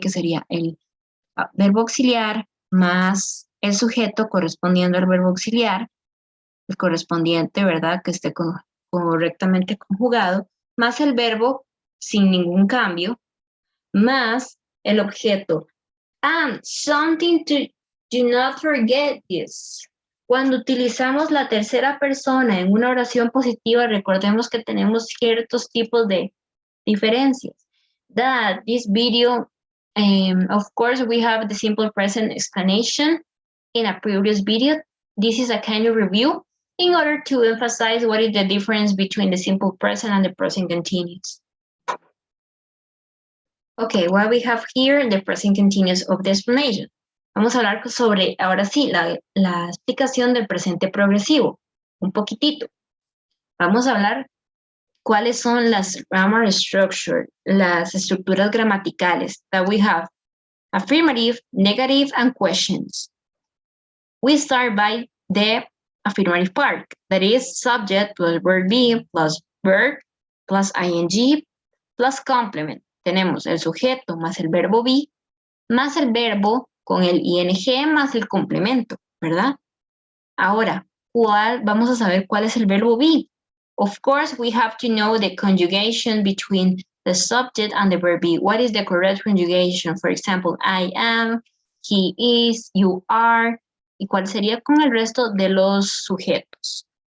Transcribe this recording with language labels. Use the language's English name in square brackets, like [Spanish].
[Spanish] Que sería el verbo auxiliar más el sujeto correspondiendo al verbo auxiliar, el correspondiente, ¿verdad? Que esté correctamente conjugado, más el verbo sin ningún cambio, más el objeto. [English] And something to do not forget this. [Spanish] Cuando utilizamos la tercera persona en una oración positiva, recordemos que tenemos ciertos tipos de diferencias. [English] That this video, of course, we have the simple present explanation in a previous video. This is a kind of review in order to emphasize what is the difference between the simple present and the present continuous. Okay, what we have here, the present continuous of the explanation. [Spanish] Vamos a hablar sobre, ahora sí, la explicación del presente progresivo, un poquitito. Vamos a hablar cuáles son las [English] grammar structure, [Spanish] las estructuras gramaticales [English] that we have. Affirmative, negative, and questions. We start by the affirmative part, that is subject plus verb be plus verb plus ing plus complement. [Spanish] Tenemos el sujeto más el verbo be más el verbo con el ing más el complemento, ¿verdad? Ahora, vamos a saber cuál es el verbo be. [English] Of course, we have to know the conjugation between the subject and the verb be. What is the correct conjugation? For example, I am, he is, you are, [Spanish] y cuál sería con el resto de los sujetos.